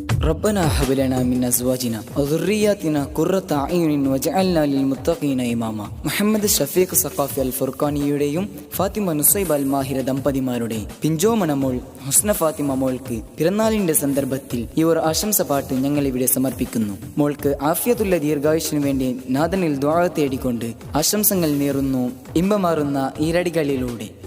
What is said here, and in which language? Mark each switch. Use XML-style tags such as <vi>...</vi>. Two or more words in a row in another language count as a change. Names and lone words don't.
<ar>ربنا هب لنا من أزواجنا وذرياتنا قرة أعين واجعلنا للمتقين إماما.</ar> <ml>മുഹമ്മദ് ഷഫീഖ് സഖാഫി അൽ ഫുർഖാനിയുടെയും ഫാത്തിമ നുസൈബ അൽ മാഹിര ദമ്പതിമാരുടെയും പിഞ്ചോമന മോൾ ഹുസ്ന ഫാത്തിമ മോൾക്ക് പിറന്നാളിന്റെ സന്ദർഭത്തിൽ ഈ ഒരു ആശംസ പാട്ട് ഞങ്ങൾ ഇവിടെ സമർപ്പിക്കുന്നു. മോൾക്ക് ആഫിയത്തുള്ള ദീർഘായുഷിനു വേണ്ടി നാഥനിൽ ദുആ തേടിക്കൊണ്ട് ആശംസകൾ നേരുന്നു ഇമ്പമാറുന്ന ഈരടികളിലൂടെ.</ml>